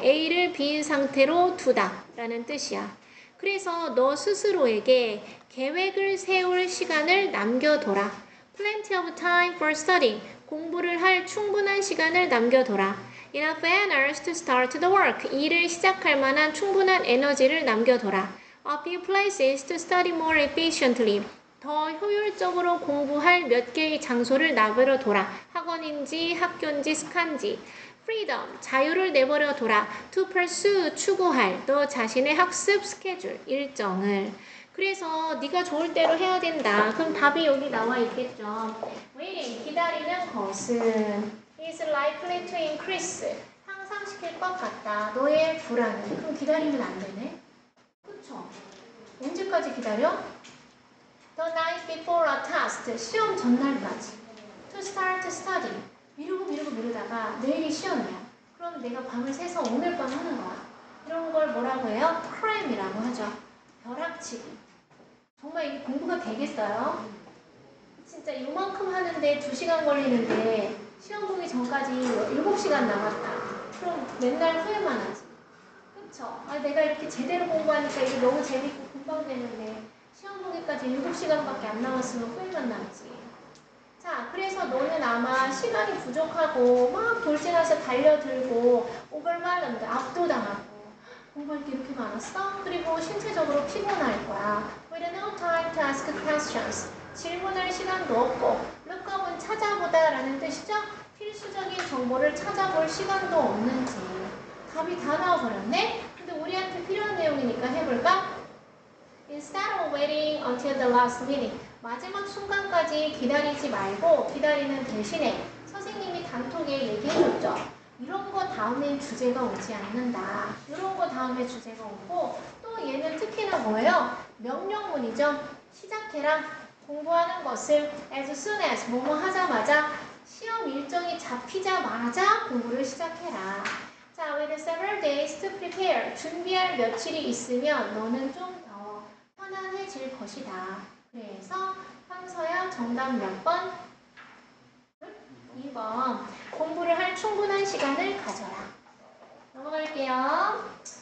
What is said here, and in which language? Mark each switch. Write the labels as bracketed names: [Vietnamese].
[Korean] A를 B인 상태로 두다 라는 뜻이야. 그래서 너 스스로에게 계획을 세울 시간을 남겨둬라. [English] Plenty of time for studying. [Korean] 공부를 할 충분한 시간을 남겨둬라. [English] Enough energy to start the work. [Korean] 일을 시작할 만한 충분한 에너지를 남겨둬라. [English] A few places to study more efficiently. [Korean] 더 효율적으로 공부할 몇 개의 장소를 내버려둬라. 학원인지 학교인지 스칸지. Freedom, 자유를 내버려둬라. To pursue, 추구할 너 자신의 학습 스케줄, 일정을. 그래서 네가 좋을 대로 해야 된다. 그럼 답이 여기 나와 있겠죠. Waiting, 기다리는 것은 is likely to increase, 향상시킬 것 같다. 너의 불안을. 그럼 기다리면 안 되네. 그쵸? 언제까지 기다려? [English] The night before a test, 시험 전날까지. [Korean] To start study, 미루다가 내일이 시험이야. 그럼 내가 밤을 새서 오늘 밤 하는 거야. 이런 걸 뭐라고 해요? cram이라고 하죠. 벼락치기. 정말 이게 공부가 되겠어요? 진짜 이만큼 하는데 2시간 걸리는데 시험 보기 전까지 7시간 남았다. 그럼 맨날 후회만 하지. 그쵸? 내가 이렇게 제대로 공부하니까 이게 너무 재밌고 금방 되는데 시험 보기까지 7시간밖에 안 남았으면 후회만 남지. 자, 그래서 너는 아마 시간이 부족하고 막 돌진해서 달려들고 오버말름도 압도당하고 공부할 게 이렇게 많았어? 그리고 신체적으로 피곤할 거야. [English] With no time to ask questions. [Korean] 질문할 시간도 없고 look up은 찾아보다 라는 뜻이죠? 필수적인 정보를 찾아볼 시간도 없는지. 답이 다 나와버렸네? 근데 우리한테 필요한 내용이니까 해볼까? Instead of waiting until the last minute. 마지막 순간까지 기다리지 말고 기다리는 대신에 선생님이 단톡에 얘기해줬죠. 이런 거 다음엔 주제가 오지 않는다. 이런 거 다음에 주제가 오고 또 얘는 특히나 뭐예요? 명령문이죠. 시작해라. 공부하는 것을 as soon as 뭐뭐 하자마자 시험 일정이 잡히자마자 공부를 시작해라. [English] 자, with several days to prepare. [Korean] 준비할 며칠이 있으면 너는 좀 더 편안해질 것이다. 그래서 황서야 정답 몇 번? 2번. 공부를 할 충분한 시간을 가져라. 넘어갈게요.